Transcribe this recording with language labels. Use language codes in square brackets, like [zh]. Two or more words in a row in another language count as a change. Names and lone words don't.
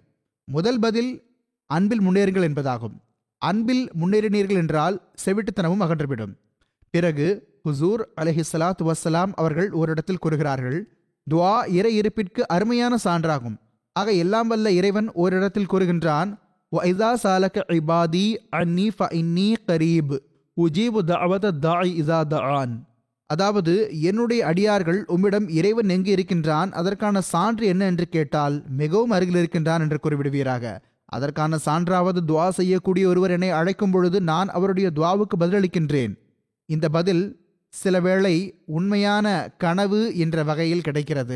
[ta] முதல் பதில் அன்பில் முன்னேறுங்கள் என்பதாகும். அன்பில் முன்னேறினீர்கள் என்றால் செவிட்டுத்தனமும் அகன்றுவிடும். பிறகு ஹுசூர் [ar] عليه الصلاة والسلام [ta] அவர்கள் ஒரு இடத்தில் கூறுகிறார்கள், துஆ இறை இருப்பிற்கு அருமையான சான்றாகும். ஆக எல்லாம் வல்ல இறைவன் ஓரிடத்தில் கூறுகின்றான், [ar] وَإِذَا سَأَلَكَ عِبَادِي عَنِّي فَإِنِّي قَرِيبٌ أُجِيبُ دَعْوَةَ الدَّاعِ إِذَا دَعَانِ. [ta] அதாவது, என்னுடைய அடியார்கள் உம்மிடம் இறைவன் எங்கு இருக்கின்றான், அதற்கான சான்று என்ன என்று கேட்டால் மிகவும் அருகில் இருக்கின்றான் என்று கூறிவிடுவீராக. அதற்கான சான்றாவது துவா செய்யக்கூடிய ஒருவர் என்னை அழைக்கும் பொழுது நான் அவருடைய துவாவுக்கு பதிலளிக்கின்றேன். இந்த பதில் சில வேளை உண்மையான கனவு என்ற வகையில் கிடைக்கிறது.